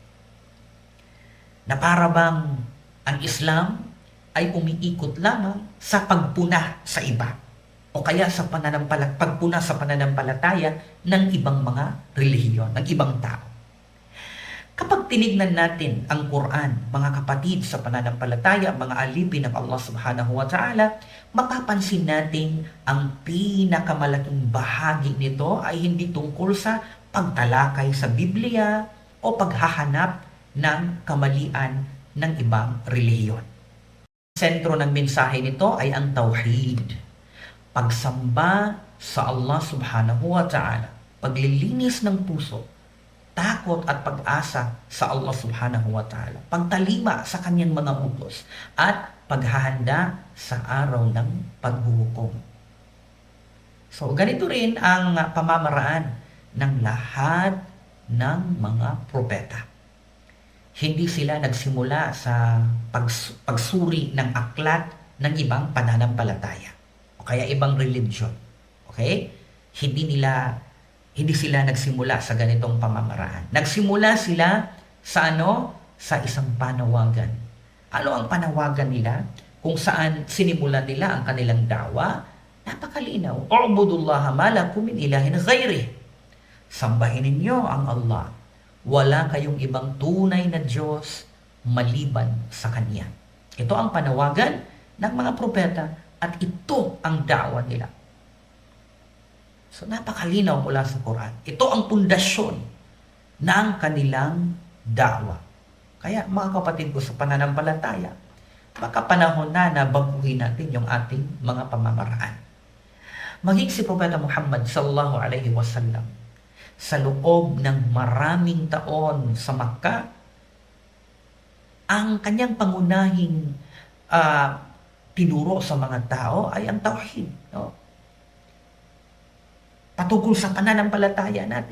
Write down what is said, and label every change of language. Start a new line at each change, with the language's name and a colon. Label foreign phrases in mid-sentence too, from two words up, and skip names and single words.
Filipino: Na para bang ang Islam ay umiikot lamang sa pagpuna sa iba o kaya sa pagpuna sa pananampalataya ng ibang mga relihiyon, ng ibang tao. Kapag tinignan natin ang Quran, mga kapatid sa pananampalataya, mga alipin ng Allah
Arabic: سبحانه وتعالى,
Filipino: mapapansin natin ang pinakamalaking bahagi nito ay hindi tungkol sa pagtalakay sa Biblia o paghahanap ng kamalian ng ibang relihiyon. Sentro ng mensahe nito ay ang tauhid, pagsamba sa Allah
Arabic: سبحانه وتعالى,
Filipino: paglilinis ng puso, takot at pag-asa sa Allah
Arabic: سبحانه وتعالى,
Filipino: pagtalima sa kanyang mga utos, at paghahanda sa araw ng paghuhukom. So, ganito rin ang pamamaraan ng lahat ng mga propeta. Hindi sila nagsimula sa pagsuri ng aklat ng ibang pananampalataya o kaya ibang religion. Okay? Hindi sila nagsimula sa ganitong pamamaraan. Nagsimula sila sa Sa isang panawagan. Ano ang panawagan nila? Kung saan sinimulan nila ang kanilang dawa? Napakalinaw.
Arabic: اعبدوا الله ما لكم من إله غيره.
Filipino: Sambahin ninyo ang Allah. Wala kayong ibang tunay na Diyos maliban sa Kanya. Ito ang panawagan ng mga propeta at ito ang dawa nila. So napakalinaw mula sa Quran. Ito ang pundasyon ng kanilang dawa. Kaya mga kapatid ko sa pananampalataya, baka panahon na baguhin natin yung ating mga pamamaraan. Maging si Propeta Muhammad
Arabic: صلى الله عليه وسلم
Filipino: sa loob ng maraming taon sa Makkah, ang kanyang pangunahing tinuro sa mga tao ay ang tauhid. No? Patungkol sa pananampalataya natin.